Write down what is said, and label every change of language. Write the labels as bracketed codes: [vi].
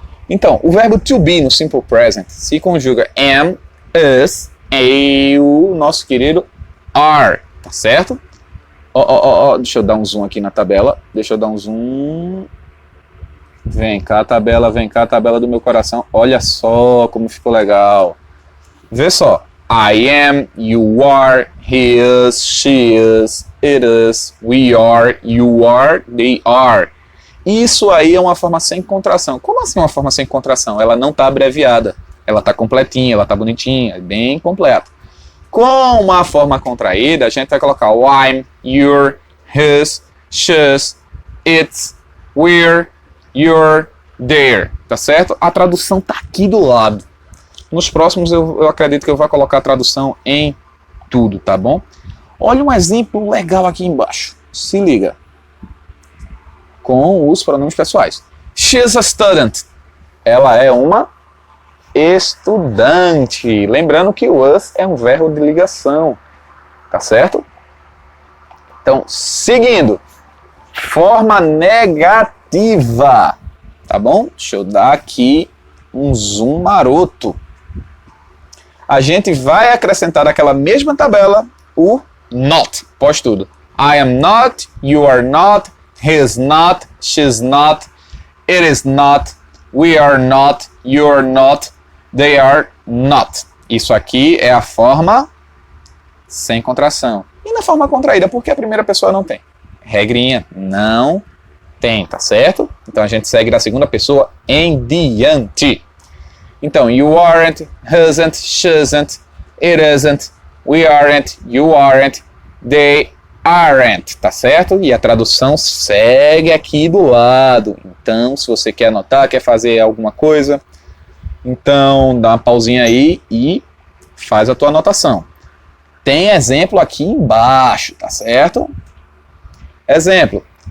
[pt] Então, o verbo to be no Simple Present se conjuga am, is e o nosso querido are, tá certo? Deixa eu dar um zoom aqui na tabela. Deixa eu dar um zoom. Vem cá, tabela do meu coração. Olha só como ficou legal. Vê só. [en] I am, you are, he is, she is, it is, we are, you are, they are. [pt] Isso aí é uma forma sem contração. Como assim uma forma sem contração? Ela não está abreviada. Ela está completinha, ela está bonitinha, bem completa. Com uma forma contraída, a gente vai colocar o [en] I'm, you're, his, she's, it's, we're, you're, there. [pt] Tá certo? A tradução tá aqui do lado. Nos próximos eu acredito que eu vou colocar a tradução em tudo, tá bom? Olha um exemplo legal aqui embaixo. Se liga. Com os pronomes pessoais. [en] She's a student. [pt] Ela é uma estudante. Lembrando que o us é um verbo de ligação. Tá certo? Então, seguindo. Forma negativa. Tá bom? Deixa eu dar aqui um zoom maroto. A gente vai acrescentar naquela mesma tabela o not, pós tudo. [en] I am not, you are not, he is not, she is not, it is not, we are not, you are not, they are not. [pt] Isso aqui é a forma sem contração. E na forma contraída, porque a primeira pessoa não tem. Regrinha, não tem, tá certo? Então a gente segue da segunda pessoa em diante. [en] Então, you aren't, hasn't, shouldn't, it isn't, we aren't, you aren't, they aren't, tá certo? [pt] E a tradução segue aqui do lado. Então, se você quer anotar, quer fazer alguma coisa, então dá uma pausinha aí e faz a tua anotação. Tem exemplo aqui embaixo, tá certo? Exemplo.